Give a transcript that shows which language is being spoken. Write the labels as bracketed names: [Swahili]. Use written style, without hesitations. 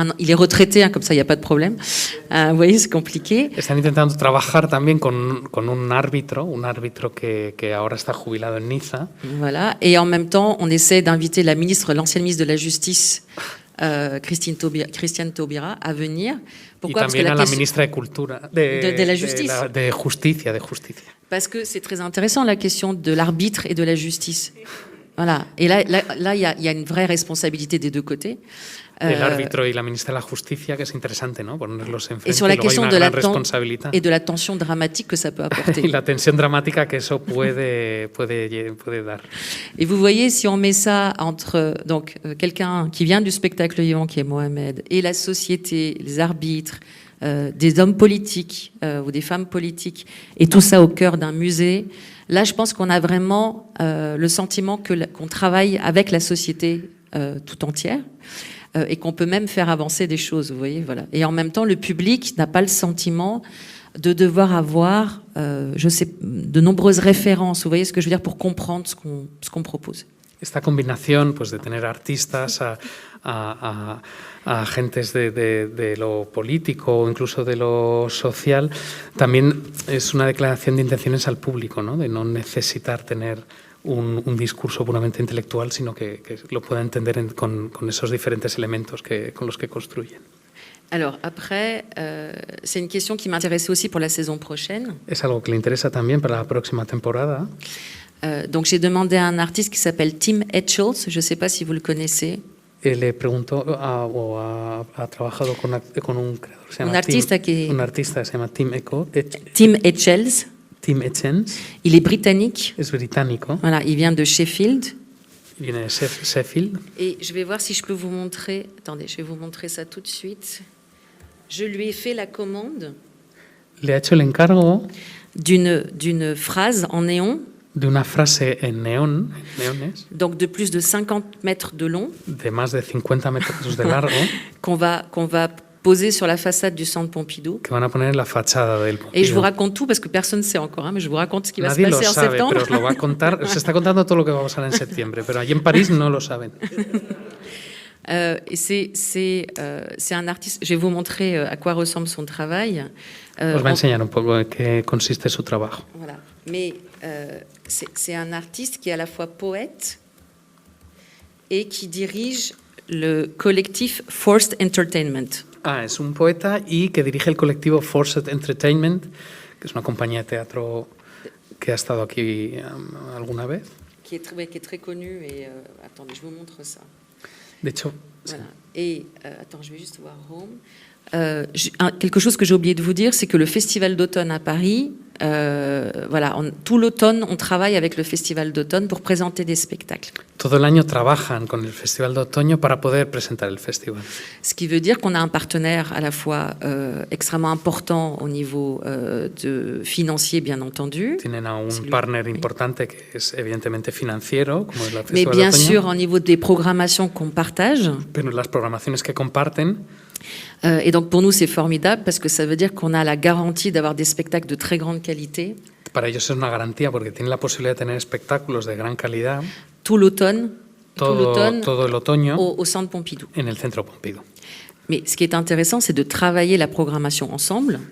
[French] Il est retraité, comme ça il n'y a pas de problème. Vous voyez, c'est compliqué. [Spanish] Están intentando trabajar también con un árbitro que ahora está jubilado en Niza. [French] Voilà. Et en même temps, on essaie d'inviter l'ancienne ministre de la Justice, Christiane Taubira, à venir. Pourquoi? Parce que la [Spanish] ministra de Cultura, [French] de la Justice. [Spanish] De Justicia. [French] Parce que c'est très intéressant la question de l'arbitre et de la justice. Voilà. Et là, il y a une vraie responsabilité des deux côtés. [Spanish] El árbitro y la ministra de la Justicia, que es interesante, ¿no? Ponerlos enfrente. [French] Et sur la question de la tension dramatique que ça peut apporter. [Spanish] Y la tensión dramática que eso puede dar. [French] Et vous voyez, si on met ça entre quelqu'un qui vient du spectacle vivant, qui est Mohamed, et la société, les arbitres, des hommes politiques ou des femmes politiques, et tout ça au cœur d'un musée, là, je pense qu'on a vraiment le sentiment qu'on travaille avec la société tout entière. Et qu'on peut même faire avancer des choses, vous voyez, voilà. Et en même temps, le public n'a pas le sentiment de devoir avoir, de nombreuses références, vous voyez ce que je veux dire, pour comprendre ce qu'on propose. [Spanish] Esta combinación, pues, de tener artistas, a agentes de lo político o incluso de lo social, también es una declaración de intenciones al público, ¿no? De no necesitar tener un discurso puramente intelectual, sino que lo pueda entender con esos diferentes elementos con los que construyen. [French] Alors après, c'est une question qui m'intéressait aussi pour la saison prochaine. [Spanish] Es algo que le interesa también para la próxima temporada. [French] Donc j'ai demandé à un artiste qui s'appelle Tim Etchells, je ne sais pas si vous le connaissez. [Spanish] Le preguntó ha trabajado con un creador, se llama un artista se llama Tim Etchells. Tim Etchells. [French] Il est britannique. [Spanish] Es británico. [French] Voilà, il vient de Sheffield. Il vient de Sheffield. Et je vais voir si je peux vous montrer. Attendez, je vais vous montrer ça tout de suite. Je lui ai fait la commande. [Spanish] Le ha hecho el encargo [French] d'une phrase en néon. [Spanish] De una frase en neones. [French] Donc de plus de 50 mètres de long. [Spanish] De más de 50 metros de largo. [French] qu'on va poser sur la façade du Centre Pompidou. [Spanish] Que van a poner en la fachada del Pompidou. [French] Et je vous raconte tout parce que personne ne sait encore, mais je vous raconte ce qui va se passer en septembre. [Spanish] Pero os lo va a contar, se está contando todo lo que va a pasar en septiembre, pero allí en París no lo saben. [French] C'est un artiste. Je vais vous montrer à quoi ressemble son travail. [Spanish] Os va a enseñar un poco en qué consiste su trabajo. [French] Voilà. Mais c'est un artiste qui est à la fois poète et qui dirige le collectif Forced Entertainment. [Spanish] Es un poeta y que dirige el colectivo Forced Entertainment, que es una compañía de teatro que ha estado aquí alguna vez. [French] Qui est très connu. Et attendez, je vous montre ça. [Spanish] De hecho, [French] voilà. Et attends, je vais juste voir Home. Quelque chose que j'ai oublié de vous dire, c'est que le Festival d'automne à Paris, tout l'automne, on travaille avec le Festival d'automne pour présenter des spectacles. [Spanish] Todo el año trabajan con el Festival de Otoño para poder presentar el festival. [French] Ce qui veut dire qu'on a un partenaire à la fois extrêmement important au niveau financier, bien entendu. [Spanish] Tienen a un partner importante que es evidentemente financiero, como es la Festival [French] Mais bien [Spanish] de Otoño. [French] sûr, au niveau des programmations qu'on partage. [Spanish] Pero las programaciones que comparten. [French] Et donc pour nous c'est formidable parce que ça veut dire qu'on a la garantie d'avoir des spectacles de très grande qualité. [Spanish] Para ellos es una garantía porque tienen la posibilidad de tener espectáculos de gran calidad. [French] Tout l'automne. [Spanish] Todo el otoño. [French] Au Centre Pompidou. [Spanish] En el Centro Pompidou. [French] Mais ce qui est intéressant, c'est de travailler la programmation ensemble.